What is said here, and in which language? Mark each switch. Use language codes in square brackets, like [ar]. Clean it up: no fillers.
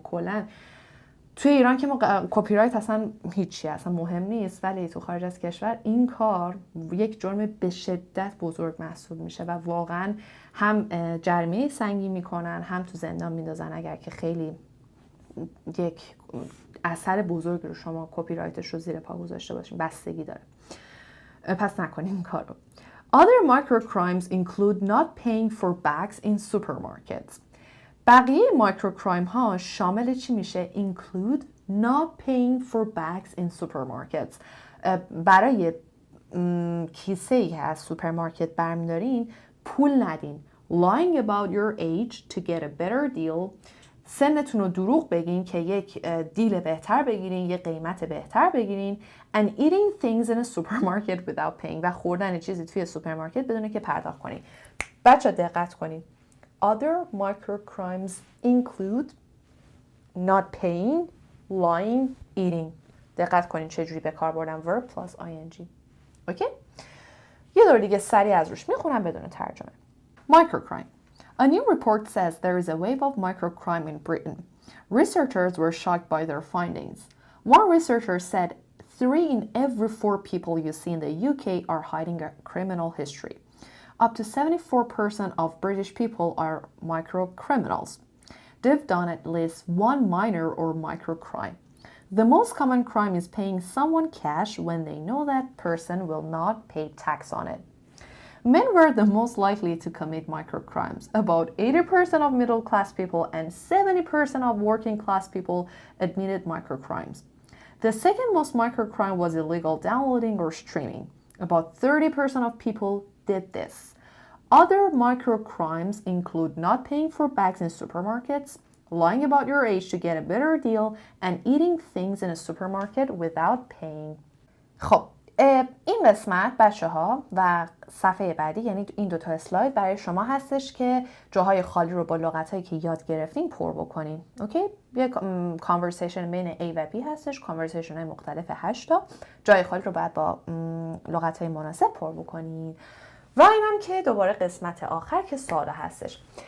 [fa] کلا توی ایران که ما کپی رایت اصلا هیچی، اصلا مهم نیست، ولی تو خارج از کشور این کار یک جرم به شدت بزرگ محسوب میشه و واقعا هم جریمه سنگین میکنن، هم تو زندان میندازن اگر که خیلی یک اثر بزرگ رو شما کپی رایتش رو زیر پا گذاشته باشین، بستگی داره. پس نکنین این کار رو. [en] Other microcrimes include not paying for bags in supermarkets. [fa] بقیه مایکروکرایم ها شامل چی میشه؟ [en] Include not paying for bags in supermarkets. [fa] برای کیسه ای که از سوپرمارکت برمیدارین پول ندین. [en] Lying about your age to get a better deal. [fa] سنتون رو دروغ بگین که یک دیل بهتر بگیرین، یک قیمت بهتر بگیرین. [en] And eating things in a supermarket without paying. [fa] و خوردن چیزی توی سوپرمارکت بدون که پرداخت کنین. بچه دقت کنین. [en] Other microcrimes include not paying, lying, eating. [fa] دقت کنین چجوری به کار بردم [en] verb plus ing. [fa] اوکی؟ یه دور دیگه سریع از روش میخونم بدون ترجمه. [en] Microcrime. A new report says there is a wave of microcrime in Britain. Researchers were shocked by their findings. One researcher said 3 in every 4 people you see in the UK are hiding a criminal history. Up to 74% of British people are microcriminals. They've done at least one minor or microcrime. The most common crime is paying someone cash when they know that person will not pay tax on it. Men were the most likely to commit microcrimes. About 80% of middle-class people and 70% of working-class people admitted microcrimes. The second most microcrime was illegal downloading or streaming. About 30% of people did this. Other microcrimes include not paying for bags in supermarkets, lying about your age to get a better deal, and eating things in a supermarket without paying. [fa] خب این قسمت بچه ها و صفحه بعدی، یعنی این دوتا اسلاید برای شما هستش که جاهای خالی رو با لغات هایی که یاد گرفتین پر بکنین. اوکی؟ یه کانورسیشن بین A و B هستش، کانورسیشن های مختلف 8 تا. جای خالی رو باید با لغات های مناسب پر بکنین. و اینم که دوباره قسمت آخر که سوال هستش.